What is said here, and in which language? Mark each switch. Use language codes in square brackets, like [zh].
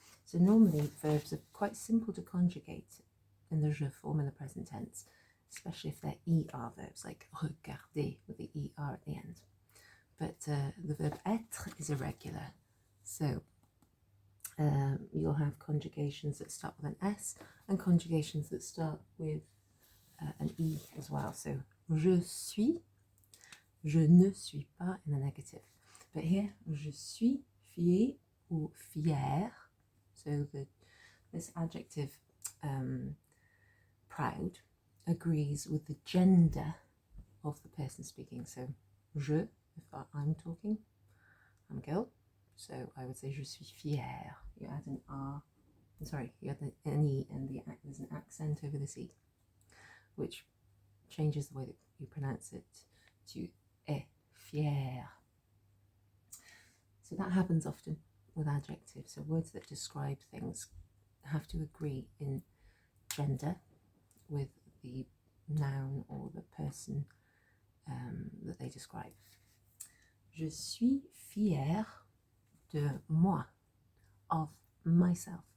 [en] So normally verbs are quite simple to conjugate in the je form in the present tense, especially if they're ER verbs like regarder with the ER at the end. But the verb être is irregular. So you'll have conjugations that start with an S and conjugations that start with an E as well. [fr] So je suis, je ne suis pas [en] in the negative. But here, [fr] je suis fier ou fière. [en] So this adjective proud agrees with the gender of the person speaking. So je, if I'm talking, I'm a girl. So I would say [fr] je suis fière. [en] You add an R, sorry, you add an E and there's an accent over the C, which changes the way that you pronounce it to [fr] est fière. [en] So that happens often with adjectives. So words that describe things have to agree in gender with the noun or the person that they describe. [fr] Je suis fière de moi, [en] of myself.